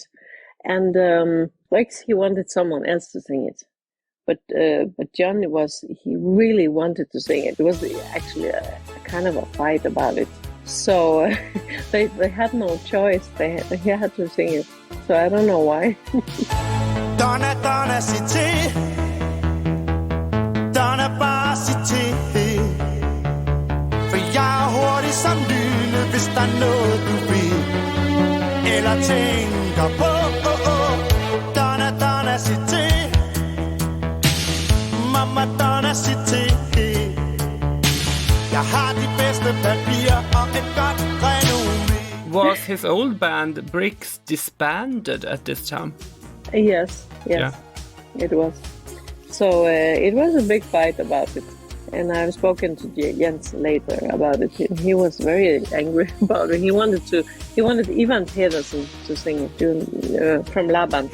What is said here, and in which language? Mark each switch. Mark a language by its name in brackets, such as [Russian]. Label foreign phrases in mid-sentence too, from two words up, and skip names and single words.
[English] And Brix, he wanted someone else to sing it. But John he really wanted to sing it. It was actually a kind of a fight about it. So they had no choice. He had to sing it. So I don't know why. [Danish] Donna, Donna, cité. Donna, bare cité. For jeg er hurtig som lynet, hvis der er noget du vil. Eller tænker på, Donna, Donna, cité. Mamma, Donna, cité. Jeg har de bedste papirer og et godt renommé. [English] Was his old band Bricks disbanded at this time? Yes, Yeah. It was. So it was a big fight about it. And I've spoken to Jens later about it. He was very angry about it. He wanted Ivan Pedersen to sing it from Laban.